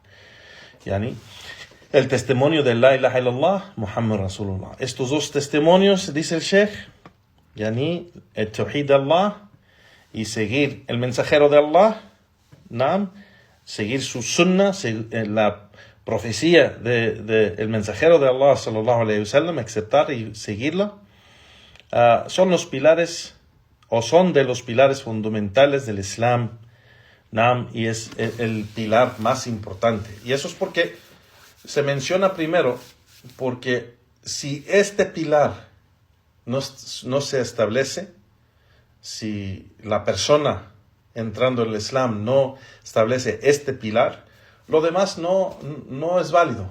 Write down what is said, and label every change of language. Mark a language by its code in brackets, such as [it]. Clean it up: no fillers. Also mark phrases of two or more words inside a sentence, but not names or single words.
[es] Yani, el testimonio de [ar] لا إله إلا الله محمد رسول الله. [es] Estos 2 testimonios, dice el Sheikh, yani, el tawhid de Allah y seguir el mensajero de Allah, seguir su sunnah, la profecía del mensajero de Allah [ar] صلى الله عليه وسلم, [es] aceptar y seguirla, son los pilares, o son de los pilares fundamentales del Islam, y es el pilar más importante. Y eso es porque se menciona primero, porque si este pilar no se establece, si la persona entrando en el Islam no establece este pilar, lo demás no es válido.